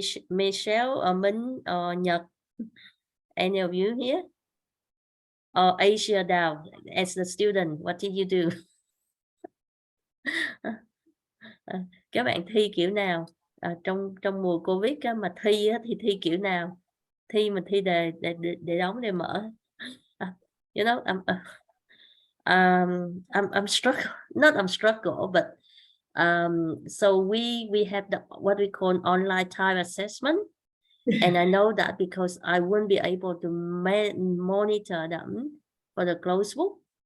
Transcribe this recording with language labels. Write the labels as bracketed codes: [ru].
[en] Michelle or Minh or Nhật, any of you here? Or Asia down as the student, what did you do? [vi] Các bạn thi kiểu nào? Trong mùa Covid á, mà thi á, thì thi kiểu nào? Thi mà thi đề đóng để mở. [en] You know, I'm struggle, not I'm struggle, but so we have the what we call online time assessment. And I know that because I won't be able to monitor them for the closed book.